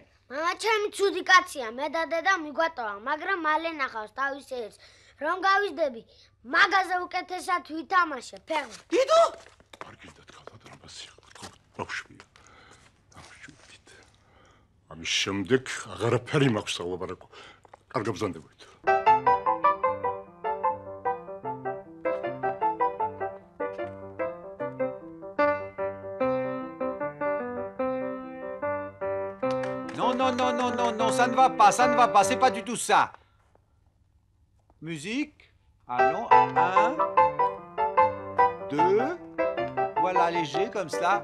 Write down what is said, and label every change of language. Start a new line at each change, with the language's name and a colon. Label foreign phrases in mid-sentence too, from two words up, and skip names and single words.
Georgian: მამა ჩემი ცუდი კაცია, მე და დედა მიგვატოვა, მაგრამ მალე ნახავს თავის ერს. რომ გავიზდები, მაგაზე უკეთესად ვითამაშე, ფეხბურთი. დიდო? კარგიდათ ხალბატონო პაციან, ბავშვია. ამშვიდით. ამის შემდეგ აღარაფერი მაქვს სალაპარაკო. კარგად ბრძანდებოდით.
French: Non, ça ne va pas, c'est pas du tout ça. Musique, allons, 1, 2, voilà, léger comme cela.